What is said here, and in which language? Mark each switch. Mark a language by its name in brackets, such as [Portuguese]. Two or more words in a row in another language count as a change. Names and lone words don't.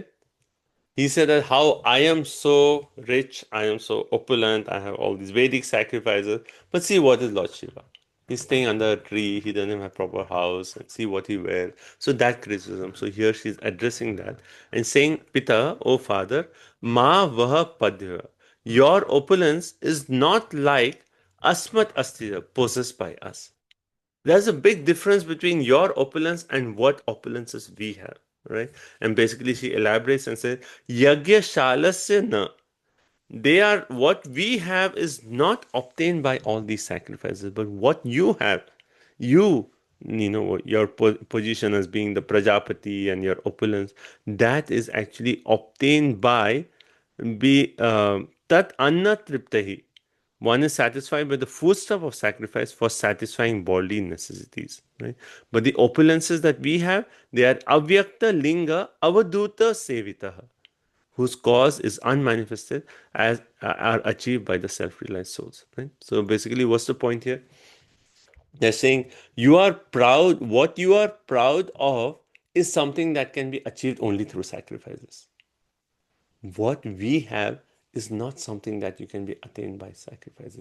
[English] He said that how I am so rich, I am so opulent, I have all these Vedic sacrifices. But see, what is Lord Shiva? He's staying under a tree, he doesn't have a proper house, and see what he wears. So that criticism. So here she's addressing that and saying, Pita, O father, [Sanskrit] मा वह पद्य. [English] Your opulence is not like [Sanskrit] अस्मत् अस्थिर, [English] possessed by us. There's a big difference between your opulence and what opulences we have, right? And basically she elaborates and says, [Sanskrit] यज्ञ शालस्य न. [English] They are, what we have is not obtained by all these sacrifices, but what you have, you know, your position as being the Prajapati and your opulence, that is actually obtained by [Sanskrit] तत् अन्न तृप्तिः. [English] One is satisfied by the foodstuff of sacrifice for satisfying bodily necessities, right? But the opulences that we have, they are [Sanskrit] अव्यक्त लिङ्ग अवधूत सेविताः, [English] whose cause is unmanifested, as are achieved by the self-realized souls, right? So basically, what's the point here? They're saying you are proud. What you are proud of is something that can be achieved only through sacrifices. What we have is not something that you can be attained by sacrifices.